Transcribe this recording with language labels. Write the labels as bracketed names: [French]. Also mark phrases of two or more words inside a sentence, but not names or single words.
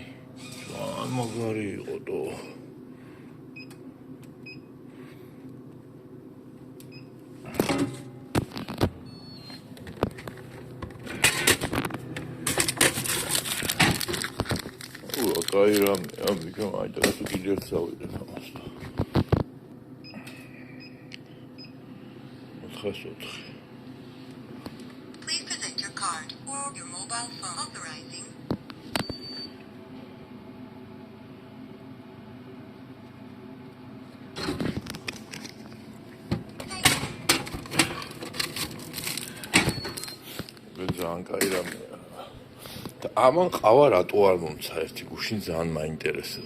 [Georgian] ძალიან მაგარი იყო და კაი რამე, ამიტომ აიტანა თუ კიდევ ერთ წავიდეთ ამას. 404. [English] Please present your card or your mobile phone authorizing. [Georgian] ძალიან კაი რამეა. და ამან ყავა რატო არ მომცა ერთი გუშინ ძალიან მაინტერესებს.